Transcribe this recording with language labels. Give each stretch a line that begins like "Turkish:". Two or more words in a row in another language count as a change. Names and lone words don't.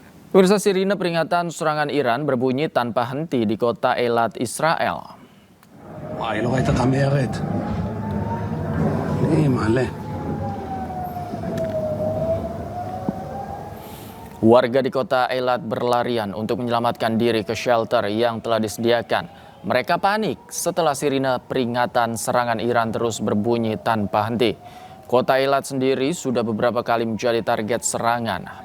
Indonesian: Pemirsa, sirine peringatan serangan Iran berbunyi tanpa henti di kota Eilat, Israel.
Hebrew: וואי, לא ראית את המרד. מלא.
Indonesian: Warga di kota Eilat berlarian untuk menyelamatkan diri ke shelter yang telah disediakan. Mereka panik setelah sirine peringatan serangan Iran terus berbunyi tanpa henti. Kota Eilat sendiri sudah beberapa kali menjadi target serangan.